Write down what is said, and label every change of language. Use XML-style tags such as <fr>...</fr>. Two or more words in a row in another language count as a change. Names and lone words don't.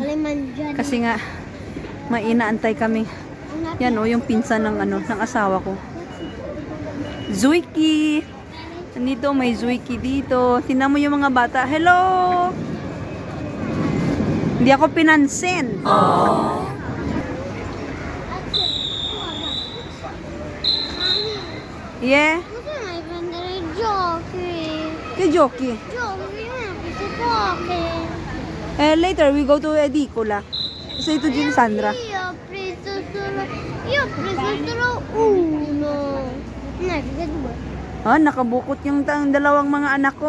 <tl>Kasi nga inaantay kami. Yan yung pinsan ng asawa ko. Zuiki. Nandito may Zuiki dito. Tingnan mo yung mga bata. Hello. Hindi ako pinansin.</tl> <en>Yeah.</en> <it>Che giochi?</it> <en>Later we go to Edicola.</en> <it>Sei tu Gin Sandra? Io ho preso solo uno. No, che due.</it> <tl>Nakabukot yung dalawang mga anak ko,</tl>